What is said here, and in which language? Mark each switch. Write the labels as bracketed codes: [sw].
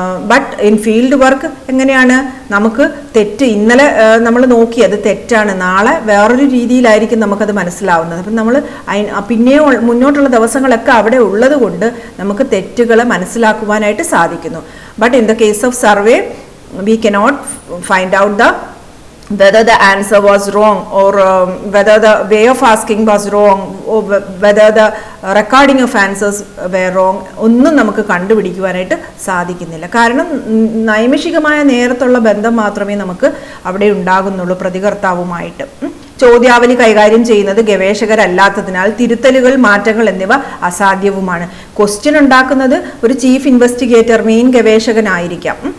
[en] but in field work [ml] എങ്ങനെയാണ്? നമുക്ക് തെറ്റ് ഇന്നലെ നമ്മൾ നോക്കിയത് തെറ്റാണ്, നാളെ വേറൊരു രീതിയിലായിരിക്കും നമുക്കത് മനസ്സിലാവുന്നത്. അപ്പം നമ്മൾ മുന്നോട്ടുള്ള ദിവസങ്ങളൊക്കെ അവിടെ ഉള്ളത് കൊണ്ട് നമുക്ക് തെറ്റുകളെ മനസ്സിലാക്കുവാനായിട്ട് സാധിക്കുന്നു. [en] But in the case of survey we cannot find out whether the answer was wrong or whether the way of asking was wrong or whether the recording of answers were wrong. [ml] ഒന്നും നമുക്ക് കണ്ടുപിടിക്കുവാനായിട്ട് സാധിക്കുന്നില്ല. കാരണം നൈമിഷികമായ നേരത്തുള്ള ബന്ധം മാത്രമേ നമുക്ക് അവിടെ ഉണ്ടാകുന്നുള്ളൂ പ്രതികർത്താവുമായിട്ട്. ചോദ്യാവലി കൈകാര്യം ചെയ്യുന്നത് ഗവേഷകരല്ലാത്തതിനാൽ തിരുത്തലുകൾ, മാറ്റങ്ങൾ എന്നിവ അസാധ്യവുമാണ്. ക്വസ്റ്റ്യൻ ഉണ്ടാക്കുന്നത് ഒരു ചീഫ് ഇൻവെസ്റ്റിഗേറ്റർ, മെയിൻ ഗവേഷകനായിരിക്കാം.